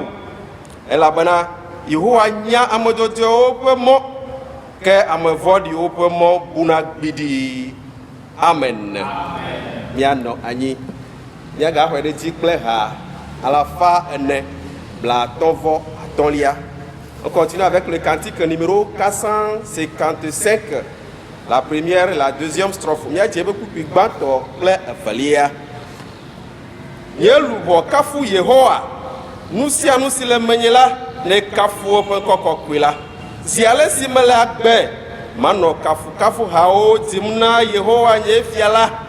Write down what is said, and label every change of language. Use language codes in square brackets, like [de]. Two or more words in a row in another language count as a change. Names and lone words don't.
[ee] Elabena Yehowa nya ame dzɔdzɔewo ƒe mɔ, ke ame vɔ̃ɖiwo ƒe mɔ buna gbidii. Amen. Mianɔ anyi. Miagaxɔe ɖe dzi kple ha alafa ene blaatɔ̃-vɔ atɔ̃lia. [fr] On continue avec le cantique numéro 455. La première et la deuxième strophe. [ee] Miadze ebe kpukpui gbãtɔ kple evelia. Mieluʋɔ kafu Yehowa. Nu sia nu si le menye la ne kafu woƒe kɔkɔkɔe la. Zi ale si mele agbe manɔ kafukafuhawo dim na Yehowa nye fia la.